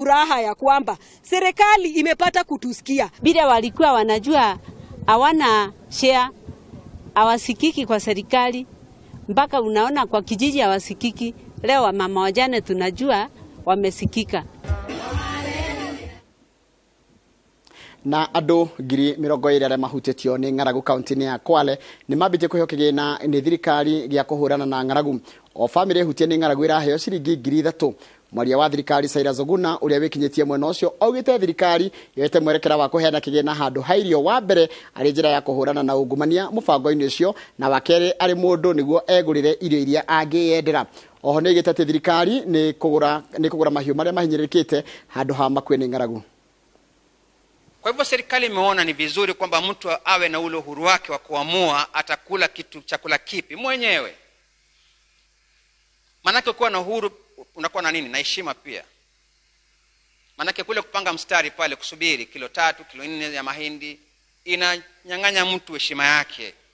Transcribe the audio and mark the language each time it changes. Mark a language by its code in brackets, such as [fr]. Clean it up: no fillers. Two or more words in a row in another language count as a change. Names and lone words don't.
[sw] furaha ya kwamba serikali imepata kutusikia. Bila walikuwa wanajua hawana share, hawasikiki kwa serikali, mpaka unaona kwa kijiji hawasikiki. Leo mama wajane tunajua wamesikika. [ki] Na ado ngiri mirongo iri aria mahutetio ni ng'aragu kaunti-ini ya Kwale ni mambite kuhokigina ni thirikari gya kuhurana na ng'aragu. O family hutie ni ng'aragu iraheo ciringi ngiri 3. Mwaria wa thirikari Cyrus Oguna uria wikinyitie mwena ucio augite thirikari yoete mwerekera wa kuheana kigina handu hairio wa mbere ari njira ya kuhurana na ungumania mubango-ini ucio, na wakere ari mundu niguo egurire irio iria angiyendera. Oho ni igite thirikari ni kugura mahiu maria mahinyirikite handu ha makwe ni ng'aragu. [sw] Kwa hivyo serikali imeona ni vizuri kwamba mtu awe na ule uhuru wake wa kuamua atakula chakula kipi mwenyewe. Manake kuwa na uhuru unakuwa na nini? Na heshima pia. Manake kule kupanga mstari pale kusubiri kilo 3, kilo 4 ya mahindi inanyang'anya mtu heshima yake.